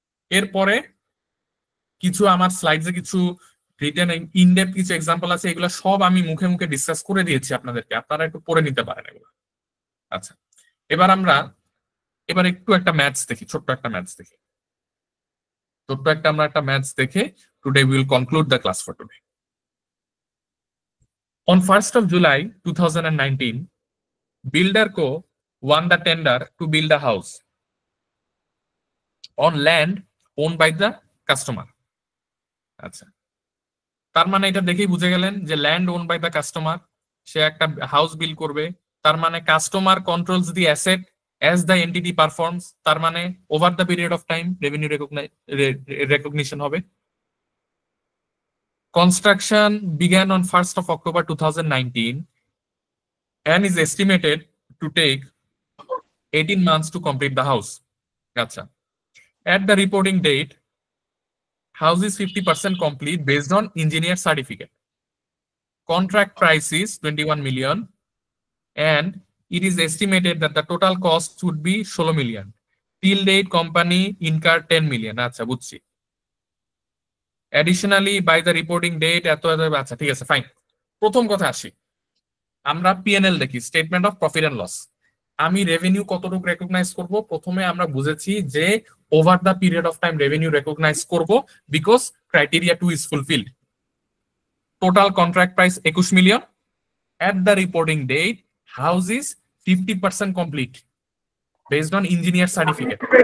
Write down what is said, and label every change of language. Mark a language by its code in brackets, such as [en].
[bn] এরপরে কিছু আমার স্লাইডসে কিছু রিটেন ইনডেপথ কিছু এক্সাম্পল আছে, এগুলো সব আমি মুখে মুখে ডিসকাস করে দিয়েছি আপনাদেরকে, আপনারা একটু পড়ে নিতে পারেন এগুলো। আচ্ছা, এবার একটু একটা ম্যাথস দেখি, ছোট্ট একটা ম্যাথস দেখি। আমরা একটা ম্যাথস দেখে [en] Today will conclude the class for today. On 1st of July 2019, Builderco won the tender to build a house on land owned by the customer. [bn] আচ্ছা, তার মানে এটা দেখেই বুঝে গেলেন যে [en] land own by the customer, [bn] সে একটা হাউস বিল্ড করবে। তার মানে [en] Customer controls the asset as the entity performs. তার মানে over the period of time revenue recognition হবে। Construction began on 1st of October 2019 and is estimated to take 18 months to complete the house. Gotcha. At the reporting date, house is 50% complete based on engineer certificate. Contract price is 21 million and it is estimated that the total cost would be 16 million. Till date company incurred 10 million. [bn] আচ্ছা বুঝছি। [en] Additionally by the reporting date [bn] আচ্ছা ঠিক আছে fine. প্রথম কথা আসি, আমরা P&L দেখি, statement of profit and loss. আমি রেভিনিউ কতটুকু রেকগনাইজ করব, প্রথমে আমরা বুঝেছি যে over the period of time revenue recognise করব [en] Because criteria 2 is fulfilled. Total contract price 21 million. At the reporting date house is 50% complete based on engineer certificate.